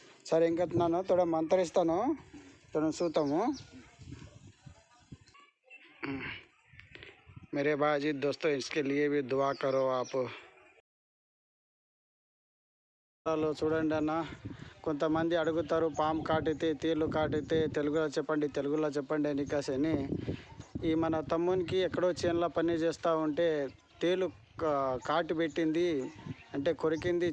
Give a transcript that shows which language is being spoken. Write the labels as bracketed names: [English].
[Telugu] సరే, ఇంకా నన్ను తోడ మంత్రిస్తాను, తోడ చూతాము. [Hindi] मेरे भाई दोस्तों, इसके लिए भी दुआ करो आप. [Telugu] చూడండి అన్న, కొంతమంది అడుగుతారు పాము కాటితే తేలు కాటితే తెలుగులో చెప్పండి ఎన్నికాసని. ఈ మన తమ్మునికి ఎక్కడో చేనులో పని చేస్తూ ఉంటే తేలు కాటు పెట్టింది అంటే కొరికింది.